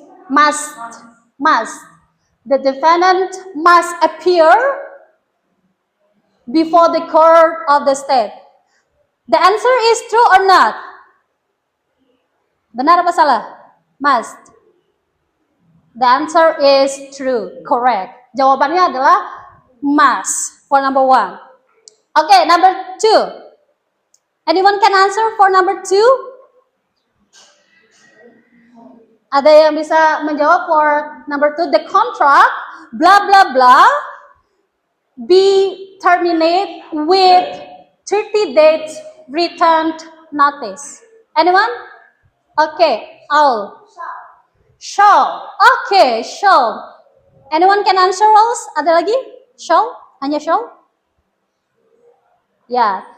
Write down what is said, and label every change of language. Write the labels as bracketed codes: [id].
[en] Must. The defendant must appear before the court of the state. The answer is true or not? [id] Benar apa salah? [en] Must. The answer is true, correct. [id] Jawabannya adalah [en] must for number 1. Okay, number 2. Anyone can answer for number 2? [id] Ada yang bisa menjawab [en] for number 2? The contract, blah blah blah, be terminate with 30 days written notice. Anyone? Okay, all. Shall. Okay, shall. Anyone can answer else? [id] Ada lagi? [en] Shall? [id] Hanya shall? [en] Yeah.